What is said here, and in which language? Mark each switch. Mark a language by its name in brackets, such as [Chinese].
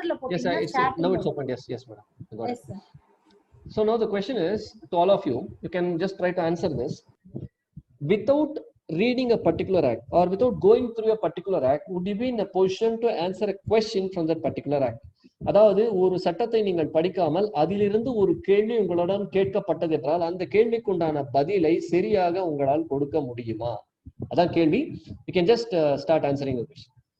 [English] yes, now it's open. Yes, madam. Yes, sir. So now the question is to all of you, you can just try to answer this. Without reading a particular act or without going through a particular act, would you be in a position to answer a question from that particular act? [Tamil] அதாவது ஒரு சட்டத்தை நீங்கள் படிக்காமல் அதிலிருந்து ஒரு கேள்வி உங்களுடன் கேட்கப்பட்டது என்றால் அந்த கேள்விக்கு உண்டான பதிலை சரியாக உங்களால் கொடுக்க முடியுமா? அதான் கேள்வி. [English] You can just start answering the question.